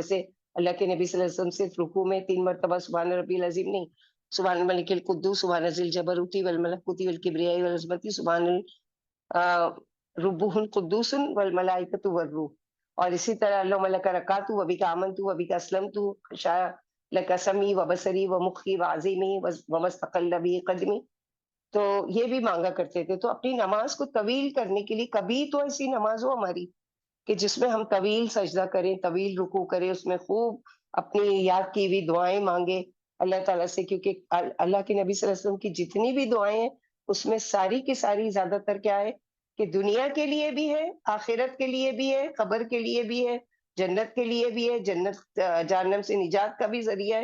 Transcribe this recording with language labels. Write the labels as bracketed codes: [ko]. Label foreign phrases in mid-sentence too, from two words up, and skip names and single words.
[ur] جیسے اللہ کے نبی صلی اللہ علیہ وسلم صرف رکوع میں 3 مرتبہ [ar] سبحان ربی العظیم نہیں، سبحان الملک القدوس، سبحان ذی الجبروتی والملکوتی والکبریاء والعظمتی، سبحان ربہ القدوس والملائکۃ والروح. [ur] اور اسی طرح [ar] اللہم لک رکعت و بک آمنت و بک اسلمت خشاع لک سمعی و بصری و مخی و عظیمی و مستقل بی قدمی. [ur] تو یہ بھی مانگا کرتے تھے. تو اپنی نماز کو طویل کرنے کے لیے کبھی تو ایسی نماز ہو ہماری کہ جس میں ہم طویل سجدہ کریں، طویل رکوع کریں، اس میں خوب اپنی یاد کی ہوئی دعائیں مانگیں اللہ تعالیٰ سے. کیونکہ اللہ کے نبی صلی اللہ علیہ وسلم کی جتنی بھی دعائیں ہیں اس میں ساری کی ساری زیادہ تر کیا ہے کہ دنیا کے لیے بھی ہے، آخرت کے لیے بھی ہے، قبر کے لیے بھی ہے، جنت کے لیے بھی ہے، جنت جہنم سے نجات کا بھی ذریعہ ہے.